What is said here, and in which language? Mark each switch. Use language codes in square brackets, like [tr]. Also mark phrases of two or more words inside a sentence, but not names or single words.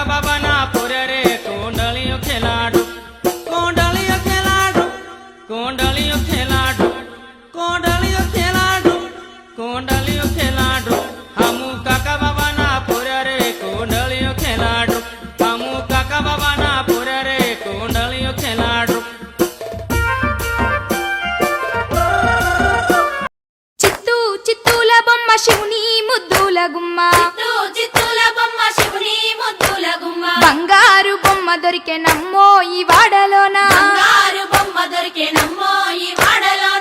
[gu] બાબાના પોર્યા રે કોંડળિયો ખેલાડો કોંડળિયો ખેલાડો કોંડળિયો ખેલાડો કોંડળિયો ખેલાડો કોંડળિયો ખેલાડો હમુ કાકા બાબાના પોર્યા રે કોંડળિયો ખેલાડો હમુ કાકા બાબાના પોર્યા રે કોંડળિયો ખેલાડો [te] చిత్తూ చిత్తూల బొమ్మ శివుని ముద్దుల గుమ్మ చిత్తూల బొమ్మ శివుని ముద్దుల గుమ్మ బంగారు బొమ్మ దొరికే నమ్మో ఈ వాడలోన బంగారు బొమ్మ దొరికే నమ్మో ఈ వాడలోన